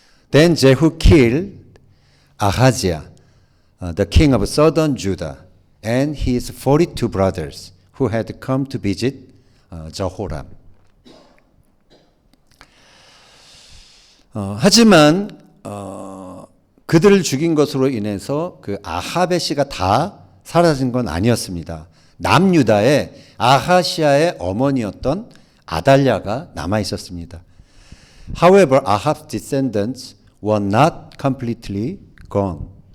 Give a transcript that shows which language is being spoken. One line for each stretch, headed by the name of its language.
English: Then Jehu killed Ahaziah, the king of southern Judah, and his 42 brothers who had come to visit Jehoram.
Korean: 하지만 그들을 죽인 것으로 인해서 그 아합의 씨가 다 사라진 건 아니었습니다. 남유다의 아하시아의 어머니였던 아달랴가 남아 있었습니다.
English: However, Ahab's descendants were not completely gone.